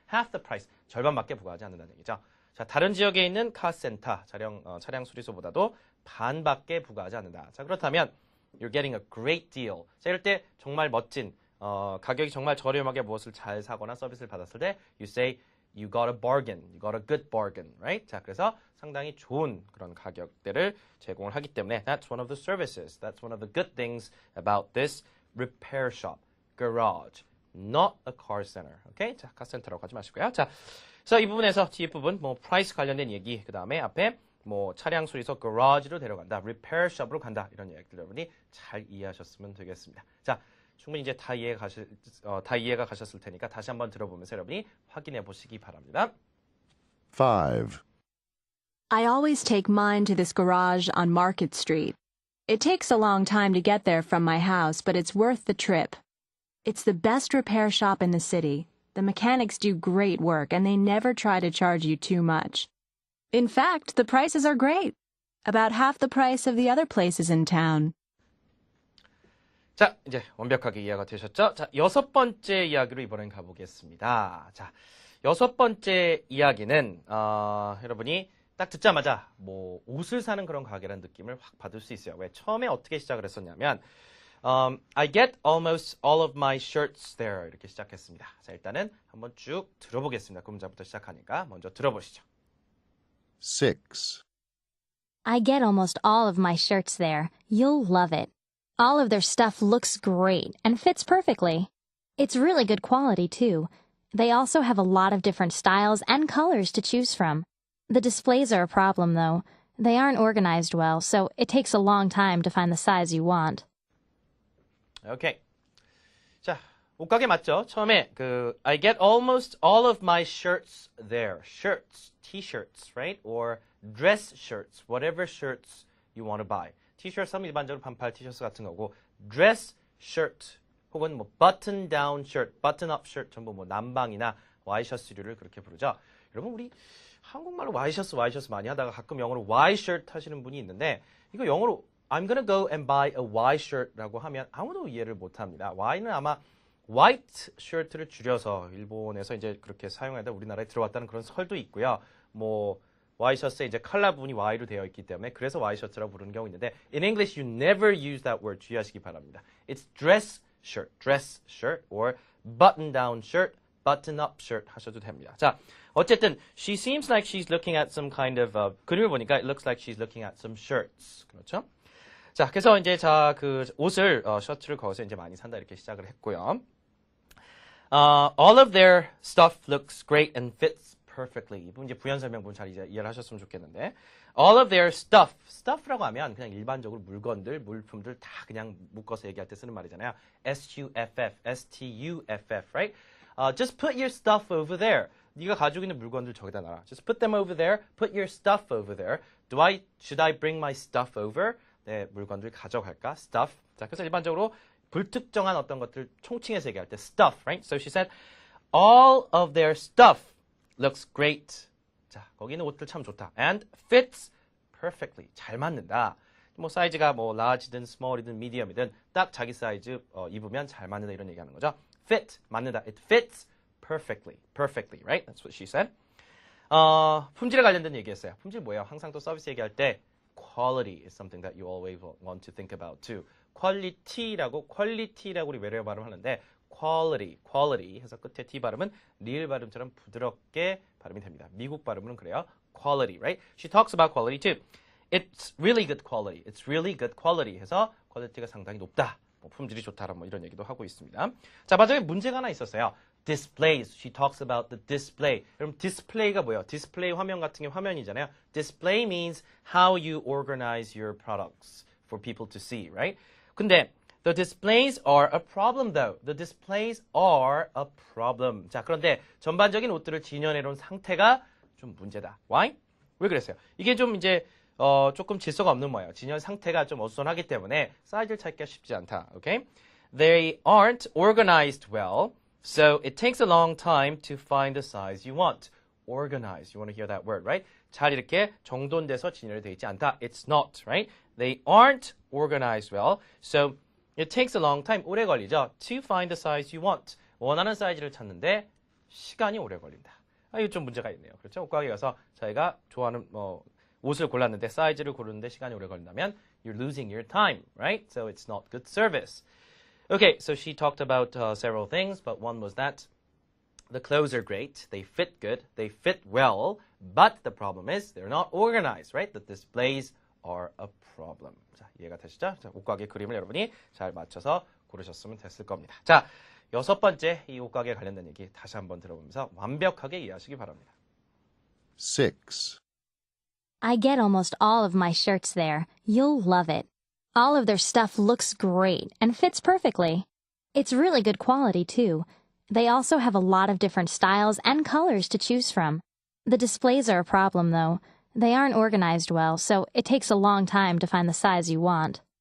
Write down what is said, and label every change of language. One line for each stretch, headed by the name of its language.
English: half the price,
Korean: 절반밖에 부과하지 않는다는 얘기죠. 자, 다른 지역에 있는 카센터, 차량 수리소보다도 반밖에 부과하지 않는다. 자, 그렇다면
English: you're getting a great deal.
Korean: 자, 이럴 때 정말 멋진 가격이 정말 저렴하게 무엇을 잘 사거나 서비스를 받았을 때
English: you say you got a bargain, you got a good bargain, right?
Korean: 자, 그래서 상당히 좋은 그런 가격대를 제공을 하기 때문에
English: that's one of the services, that's one of the good things about this repair shop, garage, not a car center.
Korean: 오케이? 자, 카센터라고 하지 마시고요. 자, 그래서 이 부분에서 뒤에 부분 뭐 price 관련된 얘기, 그 다음에 앞에 뭐 차량 수리소 garage로 데려간다, repair shop으로 간다, 이런 이야기들 여러분이 잘 이해하셨으면 되겠습니다. 자, 충분히 이제 다 이해가 가셨을 테니까 다시 한번 들어보면서 여러분이 확인해 보시기 바랍니다.
English: 5. I always take mine to this garage on Market Street. It takes a long time to get there from my house, but it's worth the trip. It's the best repair shop in the city. The mechanics do great work, and they never try to charge you too much. In fact, the prices are great. About half the price of the other places in town.
Korean: 자, 이제 완벽하게 이해가 되셨죠? 자, 여섯 번째 이야기로 이번엔 가보겠습니다. 자, 여섯 번째 이야기는, 여러분이 딱 듣자마자 뭐 옷을 사는 그런 가게라는 느낌을 확 받을 수 있어요. 왜? 처음에 어떻게 시작을 했었냐면
English: I get almost all of my shirts there
Korean: 이렇게 시작했습니다. 자, 일단은 한번 쭉 들어보겠습니다. 그 문장부터 시작하니까 먼저 들어보시죠.
English: 6. I get almost all of my shirts there. You'll love it. All of their stuff looks great and fits perfectly. It's really good quality, too. They also have a lot of different styles and colors to choose from. The displays are a problem, though. They aren't organized well, so it takes a long time to find the size you want.
Korean: 오케이. 자, 옷가게 맞죠? 처음에
English: I get almost all of my shirts there. Shirts, t-shirts, right? Or dress shirts, whatever shirts you want to buy.
Korean: t-shirts 하면 일반적으로 반팔 티셔츠 같은 거고 dress shirt 혹은 뭐 button down shirt, button up shirt 전부 뭐 남방이나 와이셔츠류를 그렇게 부르죠. 여러분 우리 한국말로 와이셔츠 많이 하다가 가끔 영어로 Y-shirt 하시는 분이 있는데 이거 영어로
English: I'm gonna go and buy a Y-shirt
Korean: 라고 하면 아무도 이해를 못합니다. Y는 아마 white shirt를 줄여서 일본에서 이제 그렇게 사용하다 우리나라에 들어왔다는 그런 설도 있고요. 뭐 와이셔츠에 이제 컬러 부분이 Y로 되어 있기 때문에 그래서 와이셔츠라고 부르는 경우 있는데
English: in English you never use that word
Korean: 주의하시기 바랍니다.
English: It's dress shirt or button down shirt, button up shirt
Korean: 하셔도 됩니다. 자, 어쨌든
English: she seems like she's looking at some kind of
Korean: 그림을 보니까
English: it looks like she's looking at some shirts.
Korean: 그렇죠? 자, 그래서 이제 그 옷을 셔츠를 거기서 이제 많이 산다 이렇게 시작을 했고요.
English: All of their stuff looks great and fits perfectly.
Korean: 이분 이제 부연 설명분 잘 이해를 하셨으면 좋겠는데
English: all of their stuff
Korean: 라고 하면 그냥 일반적으로 물건들, 물품들 다 그냥 묶어서 얘기할 때 쓰는 말이잖아요.
English: S-U-F-F, S-T-U-F-F, right? Just put your stuff over there.
Korean: 네가 가지고 있는 물건들 저기다 놔라.
English: Just put them over there. Put your stuff over there. Should I bring my stuff over?
Korean: 네, 물건들 가져갈까? Stuff. 자, 그래서 일반적으로 불특정한 어떤 것들 총칭해서 얘기할 때 stuff, right?
English: So she said, all of their stuff looks great.
Korean: 자, 거기 있는 옷들 참 좋다.
English: And fits perfectly.
Korean: 잘 맞는다. 뭐 사이즈가 뭐 large든 small이든 medium이든 딱 자기 사이즈 입으면 잘 맞는다 이런 얘기하는 거죠. Fit 맞는다.
English: It fits perfectly, right? That's what she said.
Korean: 품질에 관련된 얘기했어요. 품질 뭐예요? 항상 또 서비스 얘기할 때
English: quality is something that you always want to think about too.
Korean: quality라고 우리 외래어 발음하는데 quality 해서 끝에 T 발음은 리을 발음처럼 부드럽게 발음이 됩니다. 미국 발음은 그래요.
English: quality, right? She talks about quality too. It's really good quality
Korean: 해서 퀄리티가 상당히 높다. 뭐 품질이 좋다라 뭐 이런 얘기도 하고 있습니다. 자, 마지막에 문제가 하나 있었어요.
English: Displays. She talks about the display.
Korean: 여러분, display가 뭐예요? display 화면 같은 게 화면이잖아요.
English: Display means how you organize your products for people to see, right?
Korean: 근데
English: the displays are a problem though. The displays are a problem.
Korean: 자, 그런데 전반적인 옷들을 진열해 놓은 상태가 좀 문제다.
English: Why?
Korean: 왜 그랬어요? 이게 좀 이제 조금 질서가 없는 모양이에요. 진열 상태가 좀 어수선하기 때문에 사이즈를 찾기가 쉽지 않다.
English: Okay? They aren't organized well, so it takes a long time to find the size you want. Organized. You want to hear that word, right?
Korean: 잘 이렇게 정돈돼서 진열이 되어 있지 않다.
English: It's not, right? They aren't organized well, so it takes a long time.
Korean: 오래 걸리죠.
English: To find the size you want.
Korean: 원하는 사이즈를 찾는데 시간이 오래 걸린다. 이거 좀 문제가 있네요. 그렇죠? 옷가게 가서 자기가 좋아하는 옷을 골랐는데 사이즈를 고르는데 시간이 오래 걸린다면
English: you're losing your time, right? So it's not good service. Okay, so she talked about several things, but one was that the clothes are great, they fit good, they fit well, but the problem is they're not organized, right? The displays are a problem.
Korean: 자, 이해가 되시죠? 자, 옷가게 그림을 여러분이 잘 맞춰서 고르셨으면 됐을 겁니다. 자, 여섯 번째 이 옷가게 관련된 얘기 다시 한번 들어보면서 완벽하게 이해하시기 바랍니다.
English: 6. I get almost all of my shirts there. You'll love it. All of their stuff looks great and fits perfectly. It's really good quality, too. They also have a lot of different styles and colors to choose from. The displays are a problem, though. They aren't organized well, so it takes a long time to find the size you want.